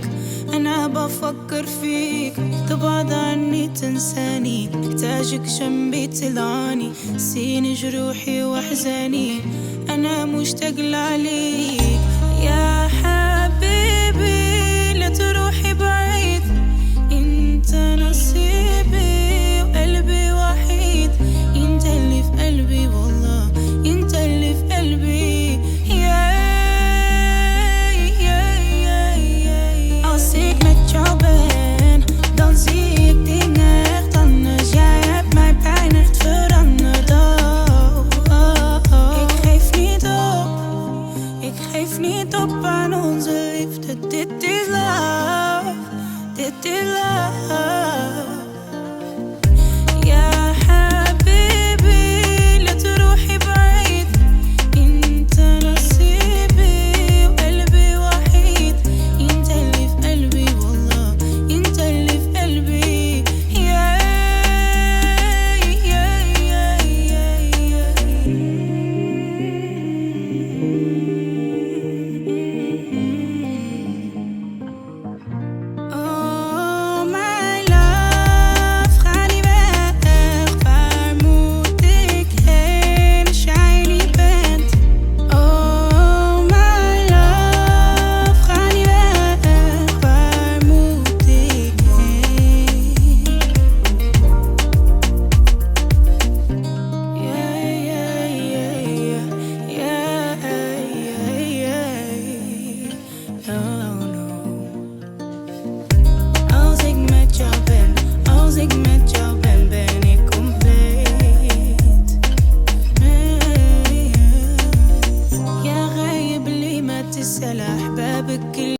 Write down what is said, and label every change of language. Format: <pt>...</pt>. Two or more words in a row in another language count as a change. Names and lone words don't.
<ar>أنا بفكر فيك تبعد عني تنساني، محتاجك جنبي تلعاني، سين جروحي وأحزاني، أنا مشتاق لعليك يا حبيبي. لا تروحي بعيد، انت نصيبي وقلبي وحيد، انت اللي في قلبي والله، انت اللي في قلبي.</ar> <nl>Als ik met jou ben, dan zie ik dingen echt anders. Jij hebt mij bijna echt veranderd. Ik geef niet op, ik geef niet op aan onze liefde. Dit is love, dit is love.</nl> <ar>يا حبيبي لا تروحي بعيد، انت نصيبي وقلبي وحيد، انت اللي في قلبي والله، انت اللي في قلبي.</ar> <en>Oh my love,</en> <nl>ga niet weg, waar moet ik heen als jij niet bent?</nl> <en>Oh my love,</en> <nl>ga niet weg, waar moet ik heen? Als ik met jou ben, als ik met jou ben, ben ik compleet.</nl> <ar>يا غايب لي ما تسأل أحبابك</ar>